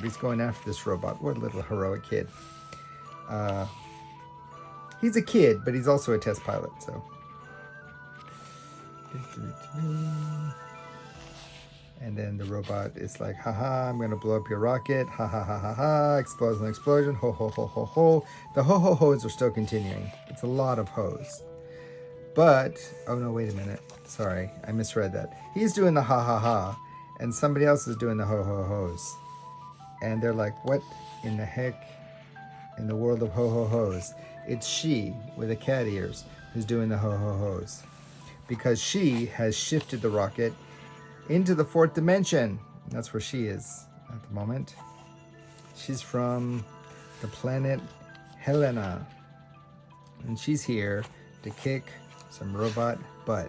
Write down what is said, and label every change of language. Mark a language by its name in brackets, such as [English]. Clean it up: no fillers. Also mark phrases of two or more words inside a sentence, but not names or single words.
[English] He's going after this robot. What a little heroic kid. He's a kid, but he's also a test pilot, so. And then the robot is like, haha, I'm going to blow up your rocket. Ha ha ha ha ha. Explosion. Ho ho ho ho ho. The ho ho ho's are still continuing. It's a lot of ho's. But, oh no, wait a minute. Sorry, I misread that. He's doing the ha ha ha, and somebody else is doing the ho ho ho's. And they're like, what in the heck in the world of ho ho ho's? It's she with the cat ears who's doing the ho ho ho's. Because she has shifted the rocket into the fourth dimension. That's where she is at the moment. She's from the planet Helena. And she's here to kick some robot butt.